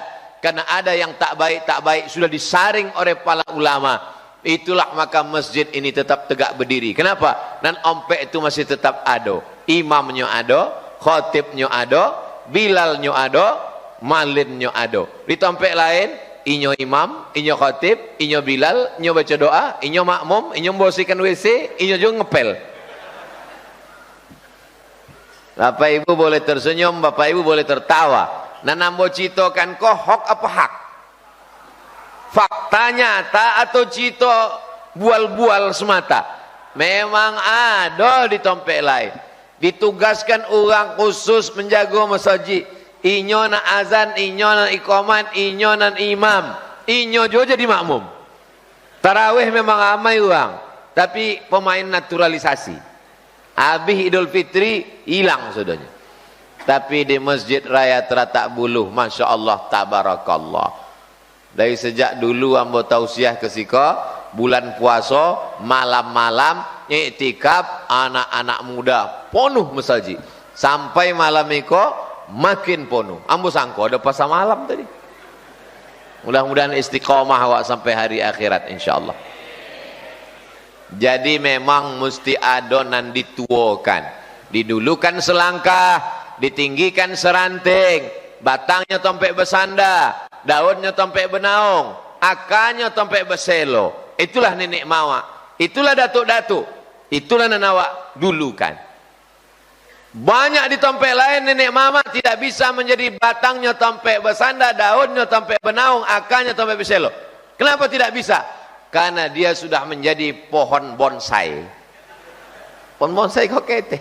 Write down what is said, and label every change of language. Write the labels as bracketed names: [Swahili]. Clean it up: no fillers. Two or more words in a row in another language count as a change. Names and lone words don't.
[Indonesian] Karena ada yang tak baik sudah disaring oleh para ulama. Itulah maka masjid ini tetap tegak berdiri. Kenapa? Dan ompek itu masih tetap ada. Imamnya ada, khatibnya ada, bilalnya ada, malinnya ada. [Minangkabau] Di tempat lain inyo imam, inyo khatib, inyo bilal, inyo baca doa, inyo makmum, [Indonesian] inyo membersihkan WC, inyo juga ngepel. Bapak Ibu boleh tersenyum, Bapak Ibu boleh tertawa. [Minangkabau] Nah, nambo citokan kok hok apa hak? Fakta nyata atau cito bual-bual semata? [Indonesian] Memang ada di tempat lain. Ditugaskan orang khusus menjaga masjid. [Minangkabau] Inyo na azan, inyo na iqamat, inyo na imam, inyo juga jadi makmum. [Indonesian] Tarawih memang ramai orang, tapi pemain naturalisasi. Habis Idul Fitri hilang sudahnya. Tapi di Masjid Raya Teratak Buluh, [Arabic] ما شاء الله، تبارك الله. [Minangkabau] Dari sejak dulu ambo tausiah ke siko, bulan puasa malam-malam iktikaf anak-anak muda penuh masjid. [Indonesian] Sampai malam itu makin penuh. [Minangkabau] Ambo sangko ada pasar malam tadi. Mudah-mudahan istiqomah awak sampai hari akhirat insyaallah. Jadi memang mesti adonan dituakan, didulukan selangkah, ditinggikan seranting, batangnya tompek bersanda, daunnya tompek benaung, akarnya tompek berselo. [Indonesian] Itulah nenek mama, itulah datuk-datuk, itulah nenek dulukan. [Minangkabau] Banyak di tempat lain nenek mama tidak bisa menjadi batangnya tompek bersanda, daunnya tompek benaung, akarnya tompek berselo. [Indonesian] Kenapa tidak bisa? Karena dia sudah menjadi pohon bonsai. [Minangkabau] Pohon bonsai kok kete.